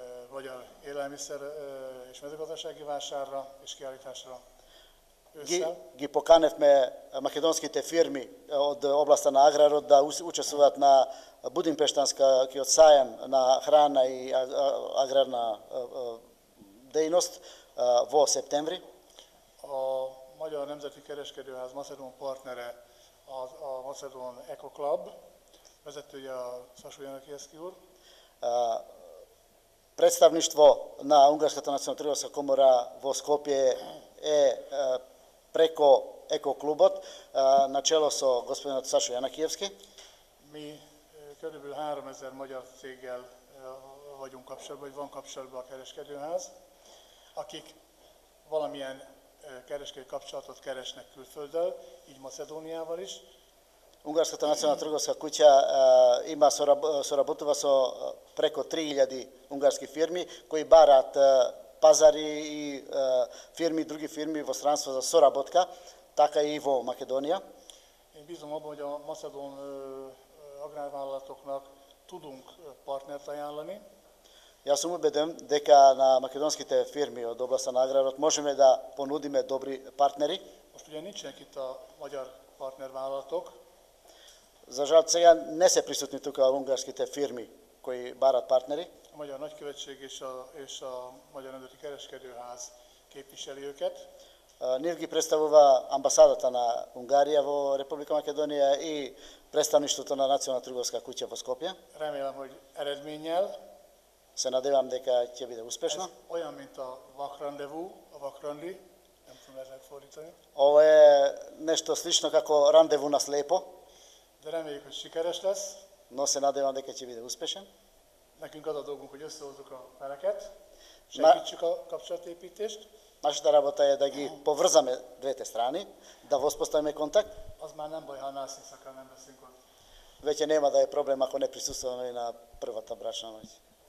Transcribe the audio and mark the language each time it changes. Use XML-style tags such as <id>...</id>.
<hu>magyar élelmiszer és mezőgazdasági vásárra és kiállításra ősszel.</hu> <mk>Ги поканевме македонските фирми од областа на аграрот да учествуваат на Будимпештанскиот сајам на храна и аграрна дејност во септември.</mk> <hu>A Magyar Nemzeti Kereskedőház macedón partnere a Macedón Eco Club, vezetője a Sasó Janakievski úr.</hu> <mk>Представништво на Унгарската национална трговска комора во Скопје е преко Еко-клубот, начело со господинот Сашо Janakievski.</mk> <hu>Mi körülbelül 3000 magyar céggel vagyunk kapcsolatban, vagy van kapcsolatban a kereskedőház, akik valamilyen kereskedő kapcsolatot keresnek külfölddel, így Macedóniával is.</hu> <mk>Унгарската национална трговска куќа има соработува со преко 3000 унгарски фирми кои бараат пазари и други фирми во странство за соработка, така и во Македонија.</mk> <hu>Én bízom abban, hogy a macedón agrárvállalatoknak tudunk partnert ajánlani.</hu> <mk>Јас сум убеден дека на македонските фирми од областа на аграрот можеме да понудиме добри партнери.</mk> <hu>Most ugye nincsenek itt a magyar partnervállalatok,</hu> <mk>За жал сега не се присутни тука унгарските фирми кои барат партнери.</mk> <hu>a Magyar Nagykövetség és a Magyar Nemzeti Kereskedőház képviseli őket.</hu> <mk>Нив ги представува амбасадата на Унгарија во Република Македонија и представништвото на Национална трговска куќа во Скопје.</mk> <hu>Remélem, hogy eredménnyel.</hu> <mk>Се надевам дека ќе биде</mk> <hu>Ez</hu> <mk>успешно.</mk> <hu>olyan, mint a vakrandevú, a vakrandi, nem tudom ezzel fordítani,</hu> <mk>Ова е нешто слично како рандеву на слепо,</mk> <hu>de reméljük, hogy sikeres lesz.</hu> <mk>но се надевам дека ќе биде успешен.</mk> <hu>Nekünk az a dolgunk, hogy összehozzuk a feleket, Na- segítsük a kapcsolatépítést,</hu> <mk>Нашата работа е да ги поврзаме двете страни, да воспоставиме контакт.</mk> <hu>az már nem baj, ha nászínszakán nem beszélünk ott.</hu> <mk>Веќе нема да е проблем ако не присуствуваме и на првата брачна ноќ.</mk>